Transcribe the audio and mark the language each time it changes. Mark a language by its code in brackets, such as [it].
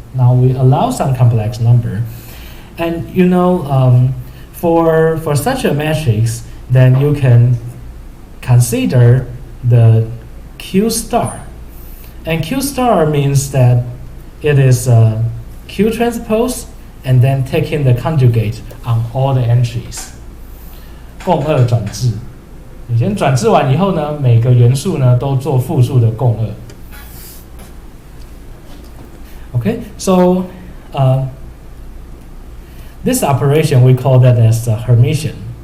[en] Now we allow some complex number. And you know, for such a matrix, then you can consider the Q star. And Q star means that it is Q transpose and then taking the conjugate on all the entries. [zh] 共二转置，你先转置完以后呢，每个元素呢都做复数的共二。 [en] Okay, so this operation we call that as Hermitian.